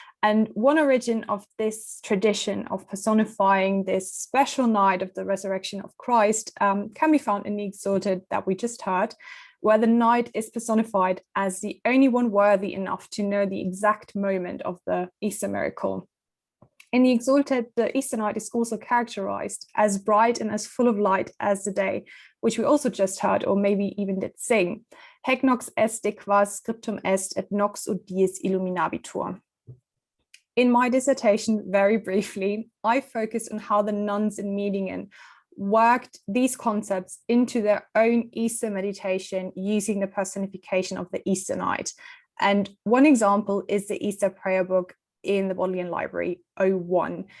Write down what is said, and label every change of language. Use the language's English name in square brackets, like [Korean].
[English] And one origin of this tradition of personifying this special night of the resurrection of Christ can be found in the Exultet that we just heard, where the night is personified as the only one worthy enough to know the exact moment of the Easter miracle. In the Exultet, the Easter night is also characterized as bright and as full of light as the day, which we also just heard, or maybe even did sing. [Latin] Haec nox est de quas scriptum est, et nox ut dies illuminabitur. [English] In my dissertation, very briefly, I focused on how the nuns in Medingen worked these concepts into their own Easter meditation using the personification of the Easter night. And one example is the Easter prayer book in the Bodleian Library 01.